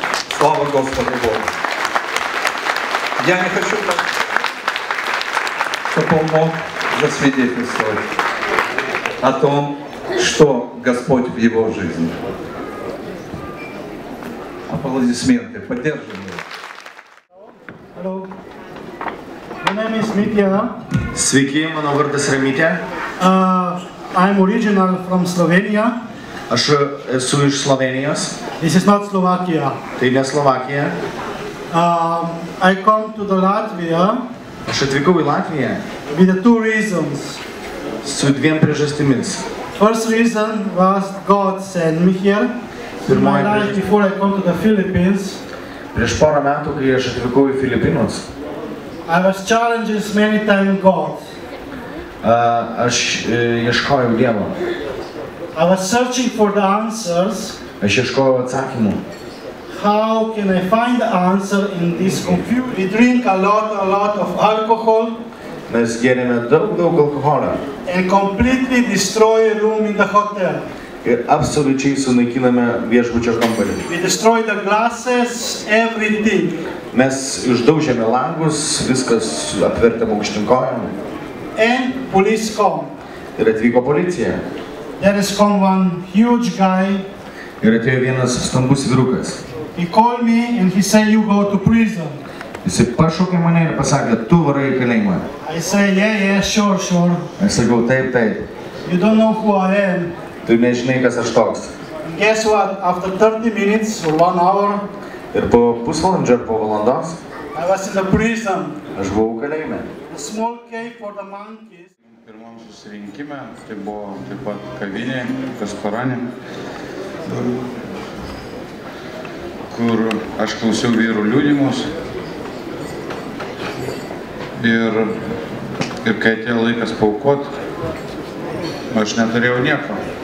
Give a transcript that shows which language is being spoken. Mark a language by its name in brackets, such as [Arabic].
[Russian] Слава Господу Богу! Я не хочу, чтобы он мог засвидетельствовать о том, что Господь в его жизни. Аплодисменты, поддержим его. [English] Hello. My name is Mitya. [Lithuanian] Sveiki, mano vardas yra Mitya. [English] I'm original from Slovenia. [Lithuanian] Aš esu iš Slovenijos. [English] This is not Slovakia. [Lithuanian] Tai ne Slovakija. [English] I come to the Latvia [Lithuanian] Aš atvykau į Latviją [English] with the two reasons. [Lithuanian] su dviem priežastimis. [English] First reason was God sent me here. In my life before I come to the Philippines, [Lithuanian] Prieš porą metų, kai aš atvykau į Filipinus, [English] I was challenged many times God. [Lithuanian] aš ieškojau Dievo. [English] I was searching for the answers. [Lithuanian] Aš ieškojau atsakymų. [English] How can I find the answer in this confusion? We drink a lot of alcohol [Lithuanian] Mes gėrėme daug alkoholio [English] and completely destroy a room in the hotel. [Lithuanian] ir absoliučiai sunaikiname viešbučio kambarį. [English] We destroy the glasses, everything. [Lithuanian] Mes išdaužėme langus, viskas apvertėm aukštinkojom [English] And police come. [Lithuanian] ir atvyko policija. [English] There is come one huge guy. [Lithuanian] Ir atėjo vienas stambus vyrukas. [English] He called me and he said, you go to prison. [Lithuanian] Jis pašaukė mane ir pasakė, tu varai į kalėjimą. [English] I say, yeah, sure. [Lithuanian] Aš sakau, taip. [English] You don't know who I am. [Lithuanian] Tu nežinai, kas aš toks. [English] And guess what? After 30 minutes or 1 hour, [Lithuanian] Ir po pusvalandžio ar po valandos [English] I was in the prison. [Lithuanian] aš buvau kalėjime. [English] A small cave for the monkeys. [Lithuanian] Pirmam susirinkime, tai buvo taip pat kavinė, restoranė, kur aš klausiau vyrų liudijimus ir kai atėjo laikas paaukot, aš neturėjau nieko.